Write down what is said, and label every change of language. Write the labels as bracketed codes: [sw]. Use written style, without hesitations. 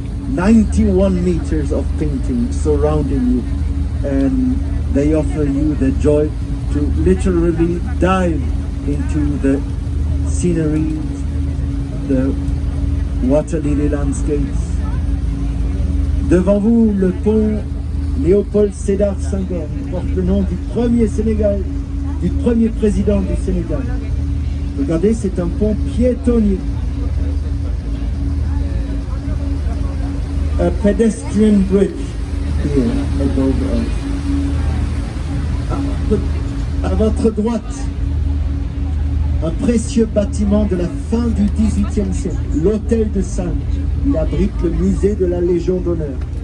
[en] 91 meters of painting surrounding you, and they offer you the joy to literally dive into the scenery, the water lily landscapes. [fr] Devant vous, le pont Léopold Sédar Senghor, qui porte le nom du premier Sénégal, du premier président du Sénégal. Regardez, c'est un pont piétonnier. [en] A pedestrian bridge here above us. [fr] À votre droite, un précieux bâtiment de la fin du XVIIIe siècle, l'Hôtel de Saintes. Il abrite le musée de la Légion d'honneur.